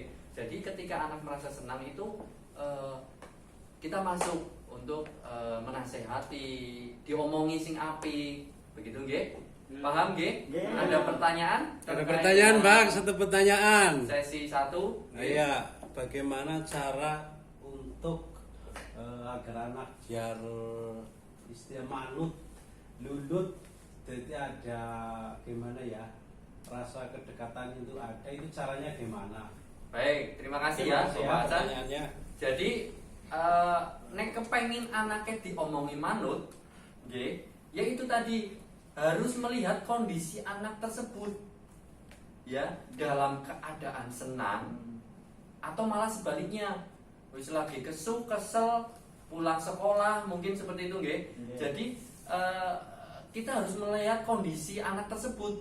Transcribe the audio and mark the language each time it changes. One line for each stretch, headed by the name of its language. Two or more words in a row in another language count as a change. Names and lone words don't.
Indonesian: Jadi ketika anak merasa senang itu kita masuk untuk menasehati,
Javanese: diomongi sing apik.
Indonesian: Begitu nggih? Paham nggih? Ada pertanyaan? Ada pertanyaan, Bang, satu pertanyaan. Sesi 1. Iya, bagaimana cara untuk agar anak biar istilah
Javanese: manut, lulut,
Indonesian: jadi ada gimana ya, rasa kedekatan itu ada, itu caranya gimana? Baik, terima kasih ya pembahasan. Pertanyaannya.
Javanese: Jadi nek kepengin anaknya diomongi manut, nggih,
Indonesian: ya itu tadi harus melihat kondisi anak tersebut. Ya, dalam keadaan senang atau malah sebaliknya.
Javanese: Wis lagi kesel,
Indonesian: pulang sekolah, mungkin seperti itu nggih. Jadi kita harus melihat kondisi anak tersebut.